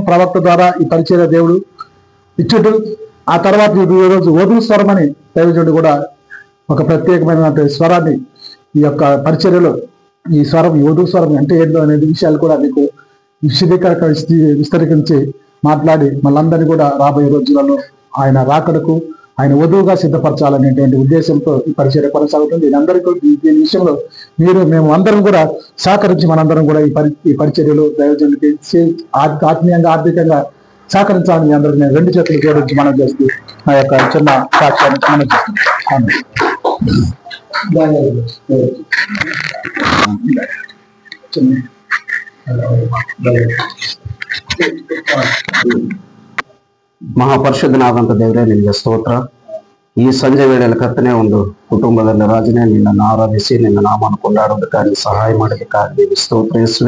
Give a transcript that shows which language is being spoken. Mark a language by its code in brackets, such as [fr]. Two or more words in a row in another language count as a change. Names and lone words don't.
[te] ప్రవక్త ద్వారా ఈ పరిచర్య దేవుడు ఇచ్చుడు. ఆ తర్వాత ఈ రోజు వధువు స్వరం అని దైవజనుడు కూడా ఒక ప్రత్యేకమైన స్వరాన్ని ఈ యొక్క పరిచర్యలో ఈ స్వరం, ఈ వధువు స్వరం అంటే ఏంటో అనేది విషయాలు కూడా మీకు విస్తరించి మాట్లాడి మళ్ళందరినీ కూడా రాబోయే రోజులలో ఆయన రాకడకు ఆయన వధువుగా సిద్ధపరచాలనేటువంటి ఉద్దేశంతో ఈ పరిచర్య కొనసాగుతుంది. దీని విషయంలో మేము అందరం కూడా సహకరించి మనందరం కూడా ఈ పరిచర్యలో దైవజనుడికి ఆత్మీయంగా ఆర్థికంగా సహకరించాలని మీ అందరికీ నేను 2 చేతులు జోడించి మనం చేస్తూ ఆ యొక్క చిన్న సాక్ష్యాన్ని మనం చేస్తున్నాం. [kn] ಮಹಾಪರಿಶುದ್ಧನಾದಂಥ ದೇವರೇ ನಿನಗೆ ಸ್ತೋತ್ರ. ಈ ಸಂಜೆ ವೇಳೆಯಲ್ಲಿ ಕರ್ತನೆ ಒಂದು ಕುಟುಂಬದಲ್ಲಿ ರಾಜನೇ ನಿನ್ನನ್ನು ಆರಾಧಿಸಿ ನಿನ್ನ ನಾಮವನ್ನು ಕೊಂಡಾಡೋದಕ್ಕಾಗಿ ಸಹಾಯ ಮಾಡೋದಕ್ಕಾಗಿ ಸ್ತೋತ್ರ ಯೇಸುವೆ.